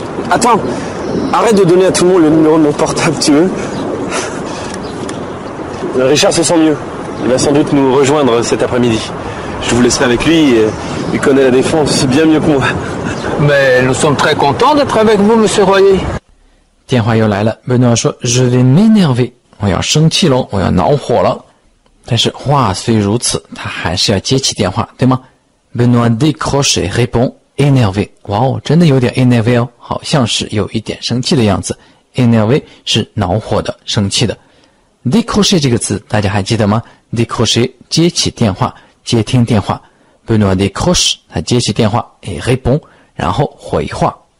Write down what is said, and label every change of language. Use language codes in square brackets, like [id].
[fr] Attends, arrête de donner à tout le monde le numéro de mon portable, tu veux? Richard se sent mieux. Il va sans doute nous rejoindre cet après-midi. Je vous laisserai avec lui, il connaît la défense bien mieux que moi. Mais nous sommes très contents d'être avec vous, monsieur Royer. [zh] 电话又来了，贝诺说 [fr] Je vais m'énerver， [zh] 我要生气了，我要恼火了。但是话虽如此，他还是要接起电话，对吗？ [fr] Benoît décroche et répond énervé。 [zh] 哇哦，真的有点 énervé 哦，好像是有一点生气的样子。 énervé 是恼火的，生气的。décrocher 这个词大家还记得吗？ décrocher 接起电话，接听电话。 [fr] Benoît décroche [zh] 他接起电话 [fr] et répond [zh] 然后回话。